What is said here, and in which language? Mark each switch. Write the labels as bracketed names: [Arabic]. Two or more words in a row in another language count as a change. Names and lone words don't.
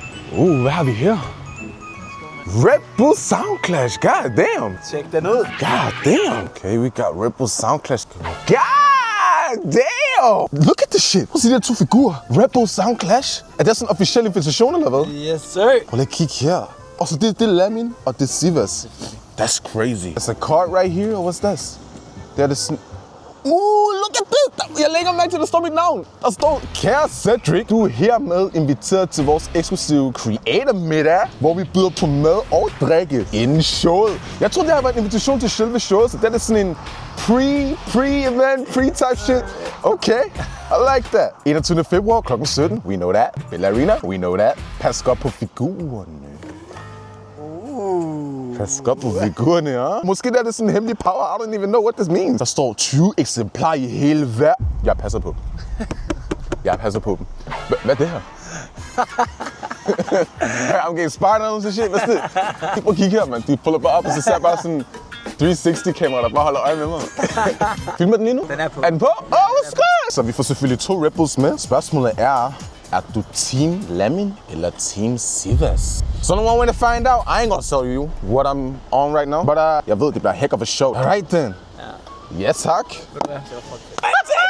[Danish] Hvad har vi her? [English] Red Bull Sound Clash, god damn. [Danish] Tjek den ud. [English] God damn. Okay, we got Red Bull Sound Clash. God damn. Look at this shit. [Danish] Prøv at se de her 2 figurer. [English] Red Bull Sound Clash. [Danish] Er det sådan en officiel invitation, eller hvad? [English] Yes, sir. [Danish] Prøv lige at kigge her. Og så det er Lamin, og det er Sivas. [English] That's crazy. There's a card right here, or what's this? [Danish] Det er det sådan... [English] look at this! [Danish] Jeg lægger mærke til, at der står mit navn. Der står, kære Cedric, du er hermed inviteret til vores eksklusive Creator middag, hvor vi byder på mad og drikke inden showet. Jeg tror, det har været en invitation til selve showet, så det er sådan en [English] pre-event, pre-type shit. Okay, I like that. 21. [Danish] februar kl. 17, [English] we know that. Bella Arena, we know that. [Danish] Pas godt på figurerne. Pas godt på figurerne, ja. Måske der er det sådan en hemmelig power, [English] I don't even know what this means. [Danish] Der står 20 eksemplarer i hele verden. Jeg passer på dem. Jeg passer på dem. Hvad er det her? [English] I'm getting spied on some shit. What's this? [Danish] Prøv at kigge her, man. De puller bare op, og så ser bare sådan 360-kamera, der bare holder øje med mig. Filmer den lige nu? Den er på. Er den på? Hvad sker? Så vi får selvfølgelig 2 Red Bulls med. Spørgsmålet er du Team Lamin eller Team Sivas? [English] So no one way to find out. I ain't gonna tell you what I'm on right now. But [Danish] jeg ved, det bliver [English] heck of a show. Alright then. [Danish] Ja. [English] Yes, tak. [Danish] Det var fucking